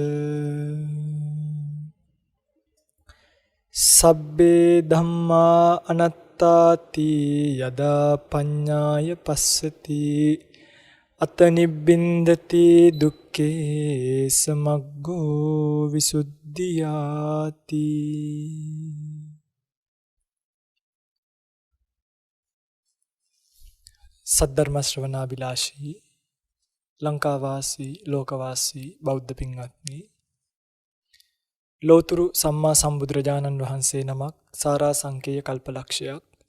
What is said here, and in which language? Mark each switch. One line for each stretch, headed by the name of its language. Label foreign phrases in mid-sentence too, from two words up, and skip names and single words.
Pali: සබ්බේ ධම්මා අනත්තාති යදා පඤ්ඤාය පස්සති අත නිබ්බින්දති දුක්ඛේ සමග්ගෝ විසුද්ධියාති.
Sinhala: සද්ධර්ම ශ්‍රවණාබිලාෂී ලංකාවාසී ලෝකවාසී බෞද්ධ පින්වත්නි, ලෝතුරු සම්මා සම්බුදුරජාණන් වහන්සේ නමක් සාරා සංකේය කල්පලක්ෂයක්